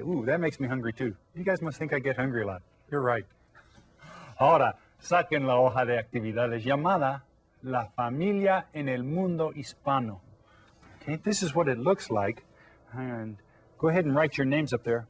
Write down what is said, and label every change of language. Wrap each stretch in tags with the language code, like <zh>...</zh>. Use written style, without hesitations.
<en>Ooh, that makes me hungry too. You guys must think I get hungry a lot. You're right.</en> <es>Ahora, saquen la hoja de actividades llamada La Familia en el Mundo Hispano.</es> <en>Okay, this is what it looks like. And go ahead and write your names up there.</en>